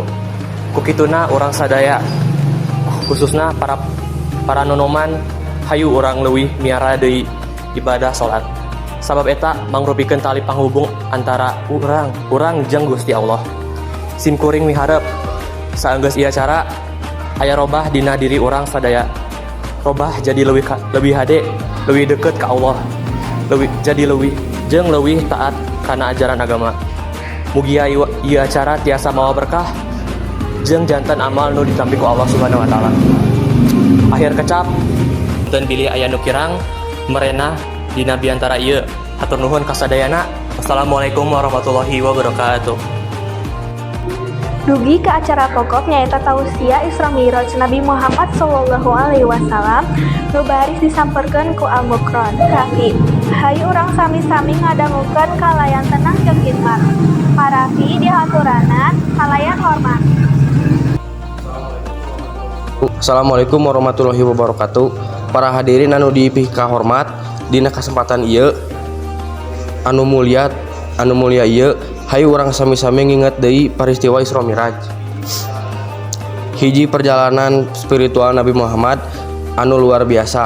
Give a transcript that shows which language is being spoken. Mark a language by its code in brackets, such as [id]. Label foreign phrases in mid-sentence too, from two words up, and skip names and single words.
[su] Kukituna urang sadaya khususna para nonoman hayu urang leuwih miara deui ibadah salat. Sabab eta mangrupikeun tali panghubung antara urang jeung Gusti Allah. Sim kuring miharep saenggeus ieu acara aya robah dina diri urang sadaya. Robah jadi lebih hade, lebih deket ka Allah. Leuwih taat kana ajaran agama. Mugia ieu acara tiasa mawa berkah jeung janten amal nu ditampi ku Allah [ar] سبحانه وتعالى. [su] Akhir kecap dan bilih aya nu kirang merenah dina biantara ieu. Hatur nuhun kasadayana. [ar] والسلام عليكم ورحمة الله وبركاته. [su] Dugi ke acara pokok nyaeta tausiah Isra Mi'raj Nabi Muhammad [ar] صلى الله عليه وسلم [su] nu baris disamperkeun ku Al Mukron Rafi. Hayu urang sami-sami ngadangukeun kalayan tenang jeung khidmat. Parafi dihaturanan kalayan hormat. [ar] السلام عليكم ورحمة الله وبركاته. [su] Para hadirin anu dipih kahormat, dina kesempatan ieu anu mulia ieu hayu urang sami-sami nginget deui peristiwa Isra Mi'raj. Hiji perjalanan spiritual Nabi Muhammad anu luar biasa.